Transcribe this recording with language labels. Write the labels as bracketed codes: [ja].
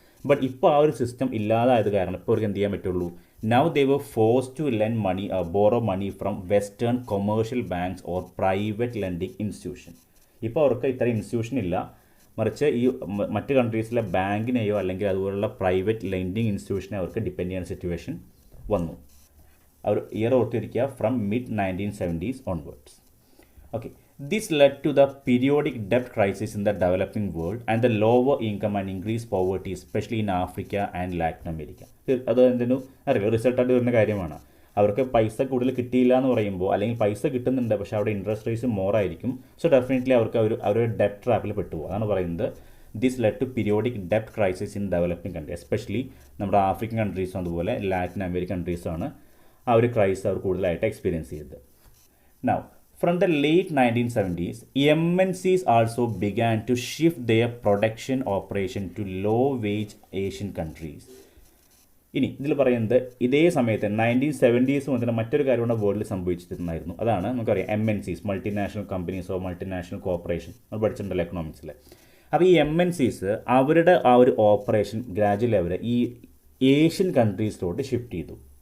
[ml] But ഇപ്പോൾ ആ ഒരു സിസ്റ്റം ഇല്ലാതായത് കാരണം ഇപ്പോൾ അവർക്ക് എന്ത് ചെയ്യാൻ പറ്റുള്ളൂ, [en] Now they were forced to lend money borrow money from western commercial banks or private lending institution. [ml] ഇപ്പോൾ അവർക്ക് ഇത്ര ഇൻസ്റ്റിറ്റ്യൂഷൻ ഇല്ല, മറിച്ച് ഈ മറ്റ് കൺട്രീസിലെ ബാങ്കിനെയോ അല്ലെങ്കിൽ അതുപോലുള്ള പ്രൈവറ്റ് ലെൻഡിങ് ഇൻസ്റ്റിറ്റ്യൂഷനെ അവർക്ക് ഡിപ്പെൻഡ് ചെയ്യുന്ന സിറ്റുവേഷൻ വന്നു. അവർ ഇയർ ഓർത്തിരിക്കുക, from mid-1970s onwards. [en] Okay, this led to the periodic debt crisis in the developing world and the lower income and increased poverty, especially in Africa and Latin America. [ml] അത് എന്തിനു അറിയില്ല, റിസൾട്ടായിട്ട് വരുന്ന കാര്യമാണ്. അവർക്ക് പൈസ കൂടുതൽ കിട്ടിയില്ല എന്ന് പറയുമ്പോൾ, അല്ലെങ്കിൽ പൈസ കിട്ടുന്നുണ്ട് പക്ഷേ അവിടെ ഇൻട്രസ്റ്റ് റേറ്റ്സ് മോർ ആയിരിക്കും. സോ ഡെഫിനറ്റ്ലി അവർക്ക് അവർ ഡെപ്റ്റ് ട്രാപ്പിൽ പെട്ടുപോകും. അതാണ് പറയുന്നത് [en] this led to periodic ഡെപ്റ്റ് crisis in developing country, [ml] especially നമ്മുടെ ആഫ്രിക്കൻ കൺട്രീസും അതുപോലെ ലാറ്റിൻ അമേരിക്കൻ കൺട്രീസുമാണ് ആ ഒരു ക്രൈസിസ് അവർ കൂടുതലായിട്ട് എക്സ്പീരിയൻസ് ചെയ്തത്. [en] Now from the late 1970s, MNCs also began to shift their production operation to low-wage Asian countries. [ml] ഇനി ഇതിൽ പറയുന്നത് ഇതേ സമയത്ത് 1970s മുതൽ മറ്റൊരു കാര്യം കൂടെ വേൾഡിൽ സംഭവിച്ചിട്ടുണ്ടായിരുന്നു. അതാണ് നമുക്കറിയാം MNCs, മൾട്ടിനാഷണൽ കമ്പനീസോ മൾട്ടിനാഷണൽ കോർപ്പറേഷൻ, നമ്മൾ പഠിച്ചിട്ടുണ്ടല്ലോ എക്കണോമിക്സിൽ. അപ്പോൾ ഈ MNCs അവരുടെ ആ ഒരു ഓപ്പറേഷൻ ഗ്രാജുവലി അവർ ഈ ഏഷ്യൻ കൺട്രീസിലോട്ട് ഷിഫ്റ്റ് ചെയ്തു.